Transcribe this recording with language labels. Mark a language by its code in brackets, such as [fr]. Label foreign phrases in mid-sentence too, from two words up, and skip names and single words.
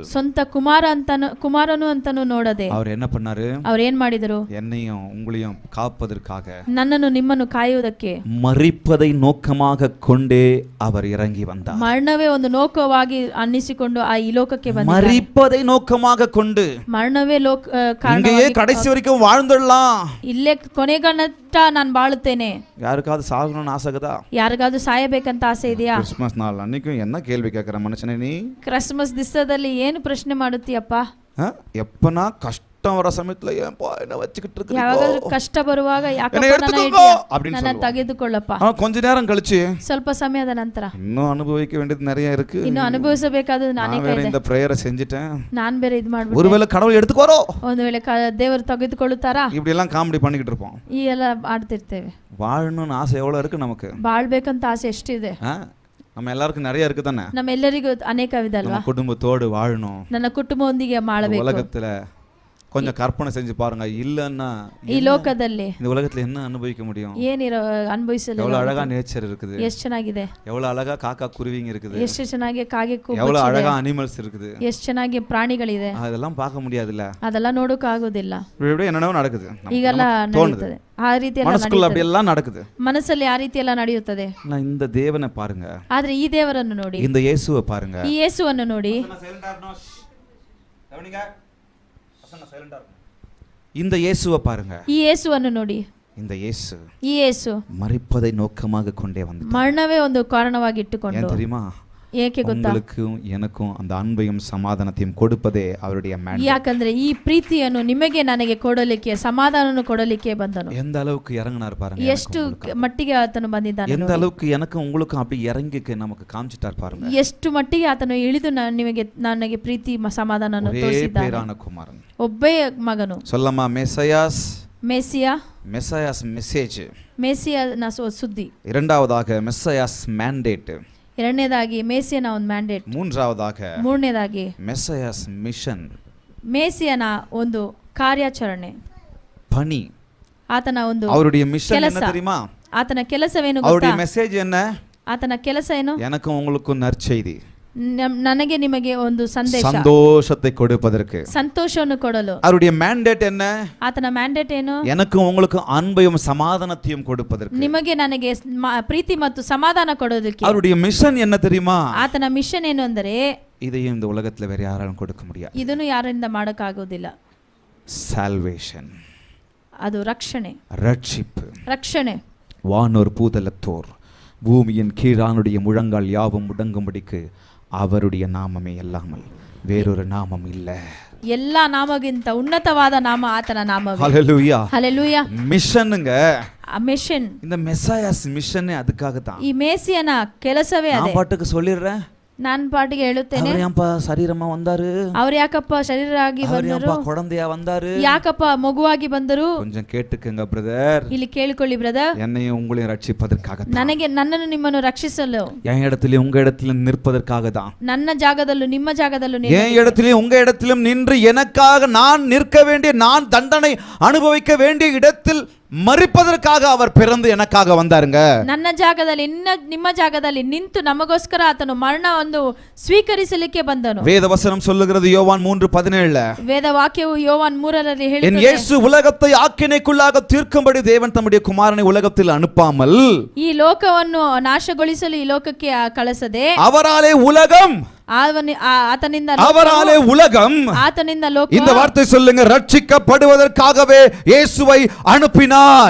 [kn] ಸ್ವಂತ ಕುಮಾರನು ಅಂತಾನು ನೋಡದೆ [ta] அவர் என்ன பண்ணாரு? [kn] ಅವ್ರು ಏನ್ ಮಾಡಿದರು? [ta] என்னையும் உங்களையும் காப்பதற்காக, [kn] ನನ್ನನ್ನು ನಿಮ್ಮನ್ನು ಕಾಯುವುದಕ್ಕೆ, [ta] மரிப்பதை நோக்கமாக கொண்டே அவர் இறங்கி வந்தார். [kn] ಮರಣವೇ ಒಂದು ನೋಕವಾಗಿ ಅನ್ನಿಸಿಕೊಂಡು ಈ ಲೋಕಕ್ಕೆ ಬಂದ. [ta] மரிப்பதை நோக்கமாக கொண்டு [kn] ಮರಣವೇ [ta] இங்கேயே கடைசி வரைக்கும் வாழ்ந்துடலாம், [kn] ಇಲ್ಲೇ ಕೊನೆಗನಟ ನಾನು ಬಾಳುತ್ತೇನೆ. [ta] யாருக்காவது சாகணும்னு ஆசைக்குதா? [kn] ಯಾರಿಗಾದ್ರೂ ಸಾಯಬೇಕಂತ ಆಸೆ ಇದೆಯಾ? [ta] கிறிஸ்மஸ் நாள் அன்னைக்கும் என்ன கேள்வி கேட்கிற மனுஷனே நீ? [kn] ಕ್ರಿಸ್ಮಸ್ ದಿವಸದಲ್ಲಿ ಏನು ಪ್ರಶ್ನೆ ಮಾಡುತ್ತೀಯಪ್ಪ? [ta] எப்பனா கஷ்டம் வர சமயத்துல ஏன்பா என்ன வச்சுக்கிட்டு இருக்கீங்க? [kn] ಯಾವಾಗಾದ್ರೂ ಕಷ್ಟ ಬರುವಾಗ ನನ್ನ ತೆಗೆದುಕೊಳ್ಳಪ್ಪ. [ta] கொஞ்ச நேரம் கழிச்சு, [kn] ಸ್ವಲ್ಪ ಸಮಯದ ನಂತರ [ta] இன்னும் அனுபவிக்க வேண்டியது நிறைய இருக்கு, [kn] ಇನ್ನು ಅನುಭವಿಸಬೇಕಾದ ನಾನೇ [ta] இந்த பிரேயரை செஞ்சுட்டேன், [kn] ನಾನ್ ಬೇರೆ ಇದು ಮಾಡ್ಬಿಟ್ಟೆ, [ta] ஒருவேளை கடவுள் எடுத்துக்கோரோ, [kn] ಒಂದು ವೇಳೆ ದೇವರು ತೆಗೆದುಕೊಳ್ಳುತ್ತಾರಾ, [ta] இப்படி எல்லாம் காமெடி பண்ணிக்கிட்டு இருப்போம். [kn] ಈ ಎಲ್ಲ ಆಡ್ತಿರ್ತೇವೆ. [ta] வாழணும்னு ஆசை எவ்வளவு இருக்கு நமக்கு? [kn] ಬಾಳ್ಬೇಕಂತ ಆಸೆ ಎಷ್ಟಿದೆ? [ta] நம்ம எல்லாருக்கும் நிறைய இருக்கு தானே? [kn] ನಮ್ಮೆಲ್ಲರಿಗೂ ಅನೇಕವಿದಲ್ವಾ? [ta] குடும்பத்தோடு வாழணும், [kn] ನನ್ನ ಕುಟುಂಬದೊಂದಿಗೆ ಮಾಡಬೇಕು. [ta] உலகத்துல கொஞ்சம் கற்பனை செஞ்சு பாருங்க, இல்லன்னா [kn] ಈ ಲೋಕದಲ್ಲಿ [ta] இந்த உலகத்துல என்ன அனுபவிக்க முடியும்? [kn] ಏನಿರೋ ಅನುಭವಿಸಲು [ta] எவ்வளவு அழகா நேச்சர் இருக்குது, [kn] ಎಷ್ಟು ಚೆನ್ನಾಗಿದೆ, [ta] எவ்வளவு அழகா காக்கா குருவிங்க இருக்குது, [kn] ಎಷ್ಟು ಚೆನ್ನಾಗಿ ಕಾಗೆ ಕೂಗು, [ta] எவ்வளவு அழகா அனிமல்ஸ் இருக்குது, [kn] ಎಷ್ಟು ಚೆನ್ನಾಗಿ ಪ್ರಾಣಿಗಳಿದೆ, [ta] அதெல்லாம் பார்க்க முடியாதுல்ல. [kn] ಅದೆಲ್ಲ ನೋಡೋಕೆ ಆಗೋದಿಲ್ಲ. [ta] இப்படி என்னென்னவோ நடக்குது, [kn] ಈಗೆಲ್ಲ ನಡೆಯುತ್ತದೆ, ಆ ರೀತಿ ಎಲ್ಲ [ta] மனசுக்குள்ள அப்படி எல்லாம் நடக்குது, [kn] ಮನಸ್ಸಲ್ಲಿ ಆ ರೀತಿ ಎಲ್ಲ ನಡೆಯುತ್ತದೆ. [ta] இந்த தேவனை பாருங்க, [kn] ಆದ್ರೆ ಈ ದೇವರನ್ನು ನೋಡಿ, [ta] இந்த இயேசுவை பாருங்க, [kn] ಈ ಯೇಸುವನ್ನು ನೋಡಿ. [ta] இந்த இயேசுவை பாருங்க, [kn] ಈ ಯೇಸುವನ್ನು ನೋಡಿ. [ta] இந்த இயேசு, [kn] ಈ ಯೇಸು [ta] மரிப்பதை நோக்கமாக கொண்டே வந்தார். [kn] ಮರಣವೇ ಒಂದು ಕಾರಣವಾಗಿ ಇಟ್ಟುಕೊಂಡು, [ta] ஏன் தெரியுமா? [kn] ಏಕೆ ಗೊತ್ತಾ? [ta] உங்களுக்கும் எனக்கும் அந்த அன்பையும் சமாதானத்தையும் கொடுப்பதே அவருடைய மேண்டேட். [kn] ಯಾಕಂದ್ರೆ ಈ ಪ್ರೀತಿಯನ್ನು ನಿಮಗೆ ನನಗೆ ಕೊಡಲಿಕ್ಕೆ, ಸಮಾಧಾನವನ್ನು ಕೊಡಲಿಕ್ಕೆ ಬಂದನು. [ta] எந்த அளவுக்கு இறங்கினார் பாருங்க, [kn] ಎಷ್ಟು ಮಟ್ಟಿಗೆ ಆತನು ಬಂದಿದ್ದಾನೆ, [ta] எந்த அளவுக்கு எனக்கும் உங்களுக்கும் அப்படி இறங்கி நமக்கு காமிச்சிட்டார் பாருங்க. [kn] ಎಷ್ಟು ಮಟ್ಟಿಗೆ ಆತನು ಇಳಿದು ನನಗೆ ಪ್ರೀತಿ ಸಮಾಧಾನವನ್ನು ತೋರಿಸಿದ್ದಾನೆ. [ta] பேரான குமாரன், [kn] ಒಬ್ಬೇ ಮಗನು. [ta] சொல்லமா மெசையாஸ், [kn] ಮೆಸ್ಸಿಯಾ, [en] Messiah's message. [kn] ಮೆಸ್ಸಿಯನ ಸುದ್ದಿ. [ta] இரண்டாவதாக [en] Messiah's mandate. [kn] ಎರಡನೇದಾಗಿ ಮೇಸಿಯನ ಒಂದು ಮ್ಯಾಂಡೇಟ್. ಮೂರನೇದಾಗಿ [en] Messiah's mission. [kn] ಮೇಸಿಯನ ಒಂದು ಕಾರ್ಯಾಚರಣೆ, [ta] பணி. [kn] ಆತನ ಒಂದು [ta] அவருடைய மிஷன் என்ன தெரியுமா? [kn] ಆತನ ಕೆಲಸವೇನು ಗೊತ್ತಾ? [ta] அவருடைய மெசேஜ் என்ன? [kn] ಆತನ ಕೆಲಸ ಏನು? [ta] எனக்கும் உங்களுக்கும் நற்செய்தி, [kn] ನನಗೆ ನಿಮಗೆ ಒಂದು ಸಂದೇಶ, [ta] சந்தோஷத்தை கொடுப்பதற்கு, [kn] ಸಂತೋಷವನ್ನು ಕೊಡಲು. [ta] அவருடைய மேண்டேட் என்ன? [kn] ಆತನ ಮ್ಯಾಂಡೇಟ್ ಏನು? [ta] எனக்கும் உங்களுக்கும் அன்பையும் சமாதானத்தையும் கொடுப்பதற்கு, [kn] ನಿಮಗೆ ನನಗೆ ಪ್ರೀತಿ ಮತ್ತು ಸಮಾಧಾನ ಕೊಡೋದಕ್ಕೆ. [ta] அவருடைய மிஷன் என்ன தெரியுமா? [kn] ಆತನ ಮಿಷನ್ ಏನು ಅಂದರೆ, [ta] இதையும் இந்த உலகத்துல வேற யாராலும் கொடுக்க முடியாது. [kn] ಇದನ್ನು ಯಾರಿಂದ ಮಾಡೋಕ್ಕಾಗೋದಿಲ್ಲ. [ta] சால்வேஷன், [kn] ಅದು ರಕ್ಷಣೆ, [ta] ரட்சிப்பு, [kn] ರಕ್ಷಣೆ. [ta] வானோர் பூதலத்தோர் பூமியின் கீழானுடைய முழங்கால் யாவும் முடங்கும்படிக்கு அவருடைய நாமமே அல்லாமல் வேறொரு நாமம் இல்ல. [kn] ಎಲ್ಲಾ ನಾಮಗಿಂತ ಉನ್ನತವಾದ ನಾಮ ಆತನ ನಾಮವೇ. [ta] ஹல்லேலூயா, [kn] ಹಲ್ಲೆಲೂಯಾ. [ta] மிஷனுங்க, [kn] ಮಿಷನ್, [ta] இந்த [en] Messiah's mission [ta] அதுக்காக தான். [kn] ಈ ಮೇಸಿಯನ ಕೆಲಸವೇ ಅದೇ. [ta] நான் பாட்டுக்கு சொல்லிடுறேன், [kn] ನಾನು ಪಾಟಿಗೆ ಹೇಳುತ್ತೇನೆ. [ta] அவர் ஏன்பா சரீரமா வந்தாரு, [kn] ಅವ್ರು ಯಾಕಪ್ಪ ಶರೀರವಾಗಿ [ta] அவர் [kn] ಬಂದರು, [ta] ஏன்பா குழந்தையா வந்தாரு, [kn] ಯಾಕಪ್ಪ ಮಗುವಾಗಿ ಬಂದರು. [ta] கொஞ்சம் கேட்டுக்கங்க பிரதர், [kn] ಇಲ್ಲಿ ಕೇಳಿಕೊಳ್ಳಿ ಬ್ರದರ್, [ta] என்னையும் உங்களையும் ரட்சிப்பதற்காக தான். [kn] ನನ್ನನ್ನು ನಿಮ್ಮನ್ನು ರಕ್ಷಿಸಲು, [ta] என் இடத்திலும் உங்க இடத்திலும் நிற்பதற்காக தான். [kn] ನನ್ನ ಜಾಗದಲ್ಲೂ ನಿಮ್ಮ ಜಾಗದಲ್ಲೂ [ta] என் இடத்திலும் உங்க இடத்திலும் நின்று எனக்காக நான் நிற்க வேண்டிய, நான் தண்டனை அனுபவிக்க வேண்டிய இடத்தில் ಮರಿಪದಕ್ಕಾಗ அவர் பிறந்து எனக்காக வந்தாருங்க. [kn] ನನ್ನ ಜಾಗದಲ್ಲಿ ನಿಮ್ಮ ಜಾಗದಲ್ಲಿ ನಿಂತು ನಮಗೋಸ್ಕರ ಆತನು ಮರಣವನ್ನು ಸ್ವೀಕರಿಸಲಿಕ್ಕೆ ಬಂದನು. [ta] வேதவசனம் சொல்லுகிறது யோவான் 3:17. [kn] ವೇದ ವಾಕ್ಯವು ಯೋವಾನ್ 3:ರಲ್ಲಿ ಹೇಳುತ್ತದೆ, [ta] என் இயேசு உலகத்தை ஆக்கினைக்குள்ளாக தீர்க்கும்படி தேவன் தம்முடைய குமாரனை உலகத்தில் அனுப்பாமல், [kn] ಈ ಲೋಕವನ್ನು ನಾಶಗೊಳಿಸಲು ಈ ಲೋಕಕ್ಕೆ ಕಳಿಸದೆ, [ta] அவராலே உலகம் [kn] ಆತನಿಂದ [ta] அவராலே உலகம், [kn] ಆತನಿಂದ ಲೋಕ [ta] இந்த வார்த்தை சொல்லுங்க, ரட்சிக்கப்படுவதற்காகவே இயேசுவை அனுப்பினார்.